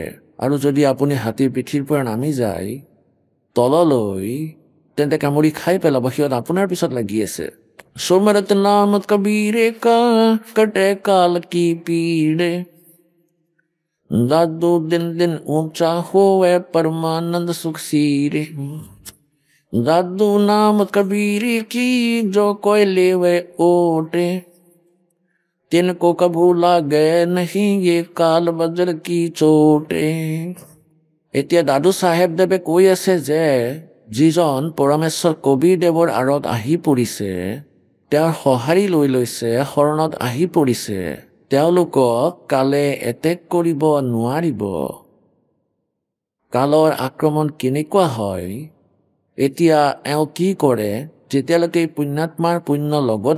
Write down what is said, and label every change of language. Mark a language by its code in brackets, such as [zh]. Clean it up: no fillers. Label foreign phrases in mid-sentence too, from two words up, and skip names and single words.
[as] আৰু যদি আপুনি হাতীৰ পিঠিৰ পৰা নামি যায় তললৈ, তেন্তে কামুৰি খাই পেলাব, সিহঁত আপোনাৰ পিছত লাগি আছে। [hi] सुमरत नाम कबीरे का कटे काल कि पीड़े दादू दिन दिन ऊंचा होवे परमानंद सुख सीरे। जादू नाम कबीर की जो कोई लेवे ओटे तिनको कभू लागे नहीं ये काल बज्र की चोटे। [as] এতিয়া দাদু চাহেবদেৱে কৈ আছে যে যিজন পৰমেশ্বৰ কবীৰদেৱৰ আঁৰত আহি পৰিছে, তেওঁৰ সঁহাৰি লৈ লৈছে, শৰণত আহি পৰিছে, তেওঁলোকক কালে এটেক কৰিব নোৱাৰিব। কালৰ আক্ৰমণ কেনেকুৱা হয়, এতিয়া এওঁ কি কৰে, যেতিয়ালৈকে পুণ্যাত্মাৰ পুণ্য লগত